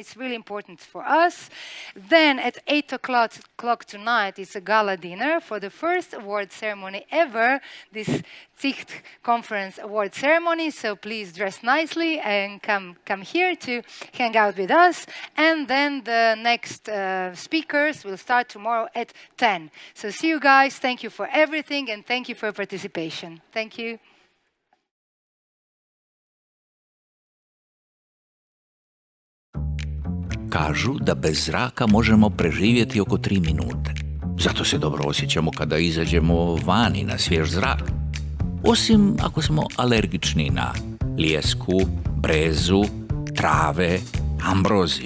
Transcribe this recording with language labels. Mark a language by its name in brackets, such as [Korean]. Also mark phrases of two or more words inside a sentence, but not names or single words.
[English] It's really important for us. Then at 8 o'clock tonight is a gala dinner for the first award ceremony ever, this CIHT conference award ceremony. So please dress nicely and come here to hang out with us. And then the next speakers will start tomorrow at 10. So see you guys. Thank you for everything and thank you for participation. Thank you. [Croatian] Kažu da bez zraka možemo preživjeti oko 3 minute. Zato se dobro osjećamo kada izađemo vani na svjež zrak. Osim ako smo alergični na lijesku, brezu, trave, ambroziju.